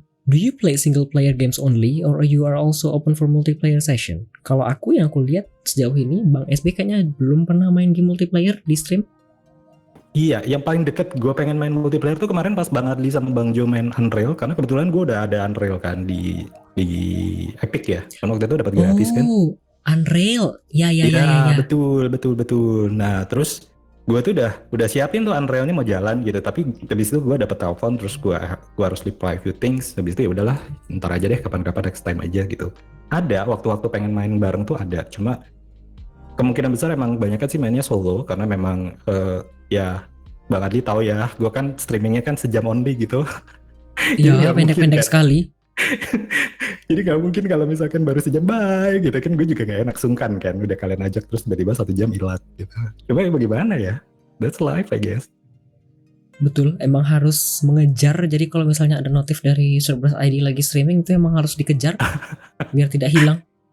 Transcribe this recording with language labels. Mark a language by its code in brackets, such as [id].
[en] Do you play single player games only or you are also open for multiplayer session? [id] Kalau aku yang aku lihat sejauh ini Bang SB kayaknya belum pernah main game multiplayer di stream. Iya, yang paling deket gue pengen main multiplayer tuh kemarin pas Bang Adli sama Bang Jo main Unreal, karena kebetulan gue udah ada Unreal kan di Epic ya. Kan waktu itu dapat gratis kan. Oh, Unreal. Ya. Betul. Nah, terus gue tuh udah siapin tuh Unrealnya mau jalan gitu, tapi habis itu gue dapet telepon, terus gue harus [en] reply few things. [id] Habis itu ya udahlah, ntar aja deh, kapan-kapan [en] next time [id] aja gitu. Ada waktu-waktu pengen main bareng tuh ada, cuma kemungkinan besar emang banyak kan sih mainnya solo karena memang ya Bang Adli tahu ya, gue kan streamingnya kan sejam only gitu. Jadi Ya, nggak mungkin pendek-pendek kan. sekali. Jadi nggak mungkin kalau misalkan baru sejam bye gitu kan, gue juga nggak enak, sungkan kan udah kalian ajak terus tiba-tiba 1 jam hilang gitu. Coba ya bagaimana ya, [en] that's life I guess. [id] Betul, emang harus mengejar. Jadi kalau misalnya ada notif dari Cerberus ID lagi streaming itu emang harus dikejar biar tidak hilang.